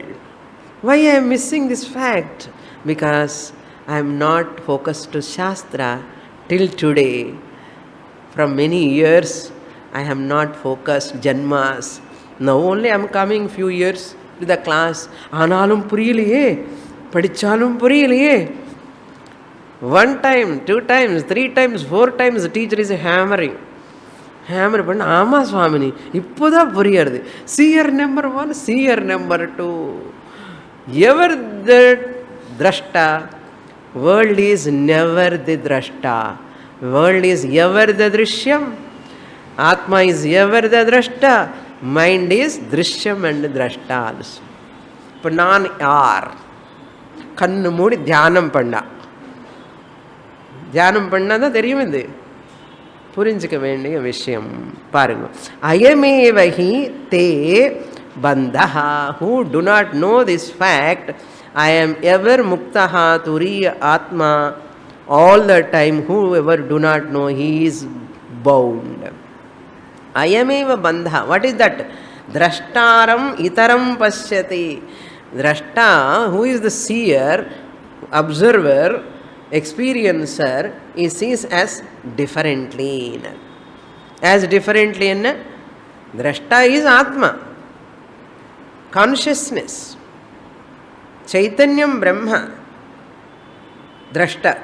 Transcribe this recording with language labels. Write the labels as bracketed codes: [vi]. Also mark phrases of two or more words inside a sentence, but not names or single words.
[en] Why I am missing this fact? Because I am not focused to Shastra till today. From many years, I am not focused Janmas. Now only I am coming few years to the class. [ta] ஆனாலும் புரியலையே, படிச்சாலும் புரியலையே. [en] One time, two times, three times, four times the teacher is hammering. [ta] Hammer panna, ஆமா ஸ்வாமினி, இப்போதா புரியறது. [en] Seer number one, seer number two. Ever the drashta, world is never the drashta. World is ever the drishyam. Atma is ever the drashta. Mind is drishyam and drashta also. [ta] இப்போ நான் யார்? கண்ணு மூடி தியானம் பண்ணா, தியானம் பண்ணால் தான் தெரியும். இது புரிஞ்சுக்க வேண்டிய விஷயம். பாருங்க, [sa] अयमेवहि ते बन्धः. [en] Who do not know this fact, I am ever [sa] मुक्तः तुरीय आत्मा, [en] all the time. Whoever do not know, he is bound. [sa] अयमेव बन्धः. [en] What is that? [sa] द्रष्टारम् इतरम् पश्यति. [en] Drashta, who is the seer, observer, experiencer, he sees as differently. As differently in Drashta is Atma, consciousness, [sa] चैतन्यं ब्रह्म, द्रष्टा.